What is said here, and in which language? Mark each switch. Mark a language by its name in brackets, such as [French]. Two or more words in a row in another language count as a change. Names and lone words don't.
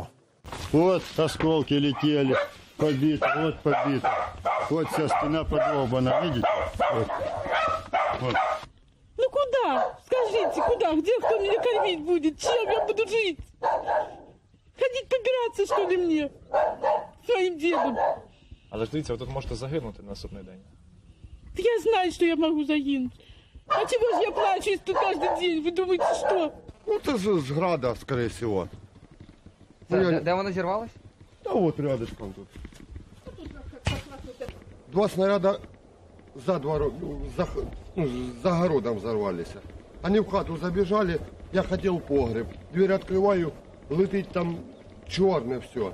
[Russian] Вот осколки летели. Побито, вот побито. Вот вся спина подолбана, видите? Вот. Ну куда? Скажите, куда? Где кто меня кормить будет? Чем я буду жить? Ходить побираться, что ли, мне? Своим дедом. [Ukrainian] Але ж дивіться, ви тут можете загинути на наступний день. [Russian] Я знаю, что я могу загинуть. А чего же я плачу тут каждый день? Вы думаете, что? Ну это же с града, скорее всего. [Ukrainian] Де вона зірвалась? [Russian] Да вот рядышком тут. Два снаряда за огородом взорвались. Они в хату забежали, я хотел в погреб. Дверь открываю, летит там черное все.